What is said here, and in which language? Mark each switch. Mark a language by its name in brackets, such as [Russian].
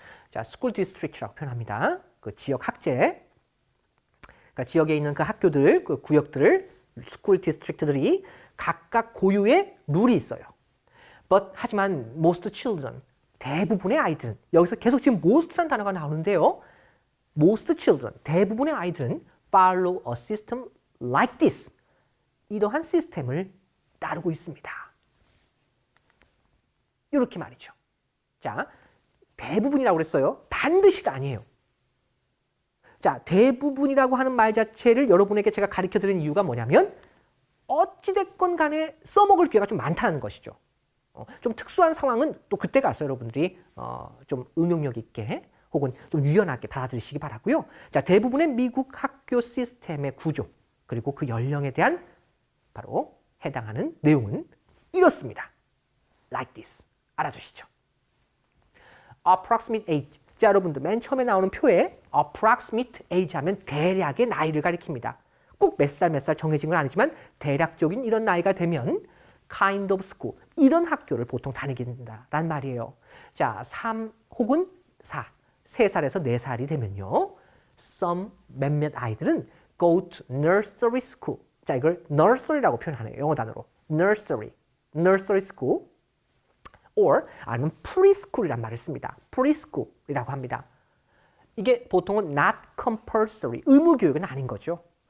[Korean] 자, school district라고 표현합니다. 그 지역 학제. 그러니까 지역에 있는 그 학교들, 그 구역들을 school district들이 각각 고유의 룰이 있어요. But 하지만 [English] most children, [Korean] 대부분의 아이들은 여기서 계속 지금 most라는 단어가 나오는데요. [English] most children, [Korean] 대부분의 아이들은 [English] follow a system like this. [Korean] 이러한 시스템을 따르고 있습니다. 이렇게 말이죠. 자, 대부분이라고 그랬어요. 반드시가 아니에요. 자, 대부분이라고 하는 말 자체를 여러분에게 제가 가르쳐 드리는 이유가 뭐냐면 어찌됐건 간에 써먹을 기회가 좀 많다는 것이죠. 좀 특수한 상황은 또 그때 가서 여러분들이 좀 응용력 있게 혹은 좀 유연하게 받아들이시기 바라고요. 자, 대부분의 미국 학교 시스템의 구조 그리고 그 연령에 대한 바로 해당하는 내용은 이렇습니다. [English] Like this. [Korean] 알아두시죠. [English] Approximate age. [Korean] 자, 여러분들 맨 처음에 나오는 표에 [English] approximate age [Korean] 하면 대략의 나이를 가리킵니다. 꼭 몇 살 정해진 건 아니지만 대략적인 이런 나이가 되면 [English] kind of school, [Korean] 이런 학교를 보통 다니게 된다라는 말이에요. 자, 3 혹은 4, 3살에서 4살이 되면요. [English] some [Korean] 몇몇 아이들은 [English] go to nursery school. [Korean] 자, 이걸 nursery라고 표현하네요. 영어 단어로. nursery school. or 아니면 preschool이란 말을 씁니다. preschool이라고 합니다. 이게 보통은 [English] not compulsory, [Korean] 의무 교육은 아닌 거죠.